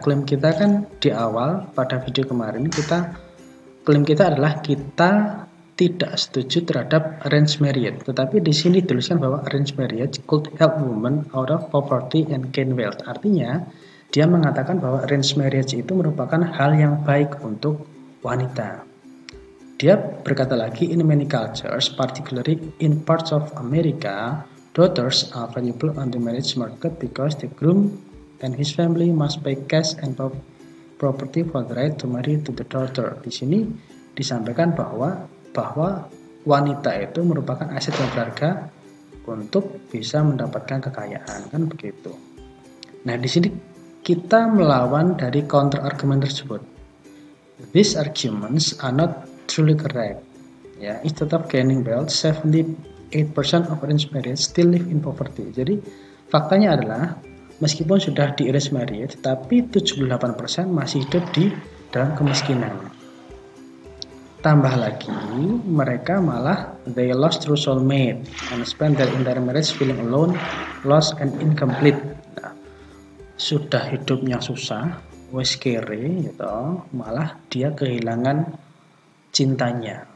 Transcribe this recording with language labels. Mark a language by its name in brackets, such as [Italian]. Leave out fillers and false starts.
[Indonesian] Klaim kita kan di awal pada video kemarin klaim kita adalah kita tidak setuju terhadap arranged marriage. Tetapi di sini dituliskan bahwa arranged marriage [English] could help women out of poverty and gain wealth. [Indonesian] Artinya dia mengatakan bahwa arranged marriage itu merupakan hal yang baik untuk wanita. Dia berkata lagi, [English] in many cultures, particularly in parts of America, daughters are valuable on the marriage market because the groom and his family must pay cash and property for the right to marry to the daughter. [Indonesian] Di sini disampaikan bahwa wanita itu merupakan aset yang berharga untuk bisa mendapatkan kekayaan, kan begitu. Nah, di sini kita melawan dari counter argument tersebut. [English] These arguments are not truly correct. Ya, instead of gaining wealth, 78% of arranged marriage still live in poverty. [Indonesian] Jadi faktanya adalah meskipun sudah di arranged marriage, tapi 78% masih hidup di dalam kemiskinan. Tambah lagi, mereka malah [English] they lost true soulmate and spend their entire marriage feeling alone, lost and incomplete. [Indonesian] Nah, sudah hidupnya susah, wes kere gitu, malah dia kehilangan cintanya.